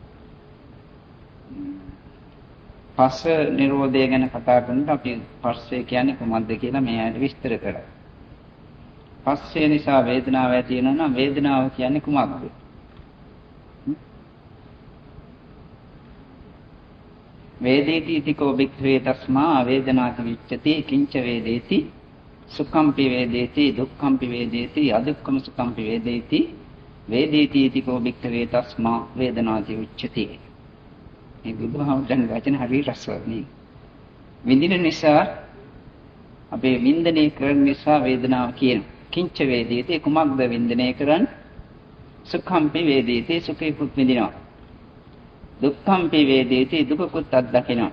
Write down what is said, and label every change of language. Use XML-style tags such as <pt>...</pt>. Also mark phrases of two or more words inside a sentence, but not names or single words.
<si>පස්ස නිරෝධය ගැන කතා කරනකොට අපි පස්සේ කියන්නේ කොහොමද කියලා මේ ඇයට විස්තර කරා. පස්සේ නිසා වේදනාව ඇති වෙනවා නම් වේදනාව කියන්නේ කුමක්ද?</si> <pi>වේදේති තිකෝ වික්ඛවේ තස්මා වේදනාති විච්ඡති කිංච වේදේති සුඛම්පි වේදේති දුක්ඛම්පි වේදේති අදුක්ඛම සුඛම්පි වේදේති වේදේති තිකෝ වික්ඛවේ තස්මා වේදනාති විච්ඡති.</pi> <si>මේ බුදුහාමුදුරන් වචන හරි රසවත්නි. විඳින නිසා අපේ වින්දනය කරන නිසා වේදනාව කියන</si> <pi>කිංච වේදේති</pi> <si>කුමක්ද වින්දනය කරන්නේ?</si> <pi>සුඛම්පි වේදේති</pi> <si>සුඛේකුත් විඳිනවා.</si> <pi>දුක්ඛම්පි වේදේති</pi> <si>දුකකුත් අත්දකිනවා.</si>